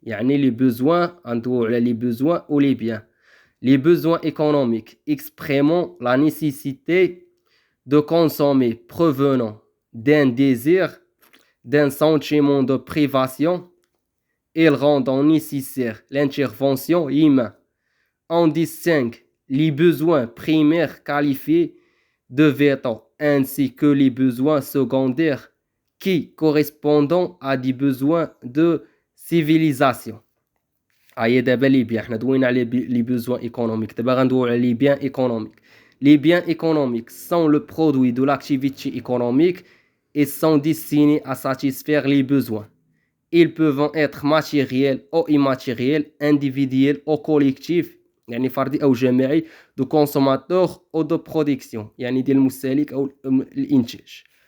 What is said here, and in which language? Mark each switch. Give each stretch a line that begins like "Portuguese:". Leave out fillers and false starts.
French: يعني les besoins, les besoins ou les biens. Les besoins économiques exprimant la nécessité de consommer provenant d'un désir, d'un sentiment de privation, ils rendent nécessaire l'intervention humaine. On distingue les besoins primaires qualifiés de vétaux ainsi que les besoins secondaires qui correspondent à des besoins de civilisation.
Arabic: هيا دابا لي بيان حنا دوينا على لي besoins économiques دابا غندويو على لي biens économiques.
French: Les biens économiques sont le produit de l'activité économique et sont destinés à satisfaire les besoins. Ils peuvent être matériels ou immatériels, individuels ou collectifs,
Arabic: يعني فردي أو جماعي,
French: de consommateurs ou de production,
Arabic: يعني ديال المستهلك أو الإنتاج.